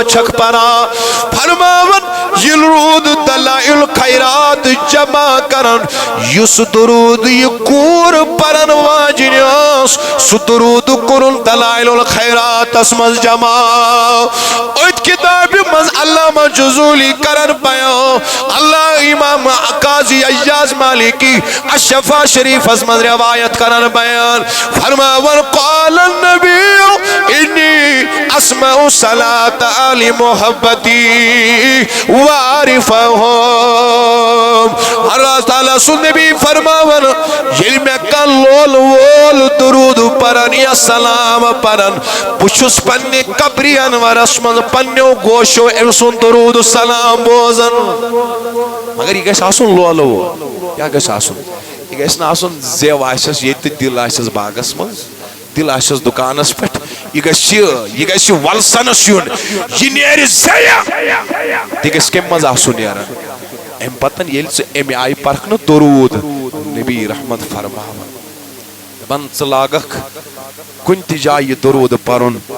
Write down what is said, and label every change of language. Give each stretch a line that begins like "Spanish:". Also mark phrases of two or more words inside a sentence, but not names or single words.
Kashmiri: چھکھ پران فرماوان یہِ روٗد دلائل خیرات جمع کران یُس درود یہِ کوٗر پرن واجنہِ ٲس سُہ درود کوٚرُن دلائل الخیراتس منٛز جمع أتھۍ کِتابہِ منٛز علامہ جزولی کرن بیان اللہ امام قاضی ایاز مالکی الشفا شریفس منٛز روایت کرن بیان فرماوان
Arabic: قال النبی انی اسمع صلاة آل محبتی
Kashmiri: وعارفهم اللہ تعالیٰ سُنٛد نبی فرماوان ییٚلہِ مےٚ کانٛہہ لول وول درود پرن یا سلام پرن بہٕ چھُس پننہِ قبرِ انورس منٛز پننیو گوشو أمۍ سُنٛد درود سلام بوزان مگر یہِ گژھِ آسُن لولہٕ وول کیٛاہ گژھِ آسُن یہِ گژھِ نہٕ آسُن زٮ۪و آسٮ۪س ییٚتہِ تہٕ دِل آسٮ۪س باغس منٛز دِل آسٮ۪س دُکانس پٮ۪ٹھ یہِ گژھِ ولسنس یُن یہِ نیرِ زٮ۪یہِ تہِ گژھِ کمہِ منٛز آسُن نیران امہِ پتہٕ ییٚلہِ ژٕ امہِ آیہِ پرکھنہٕ درود نبی رحمت فرماوان دپان ژٕ لاگکھ کُنہِ تہِ جایہِ یہِ درود پرُن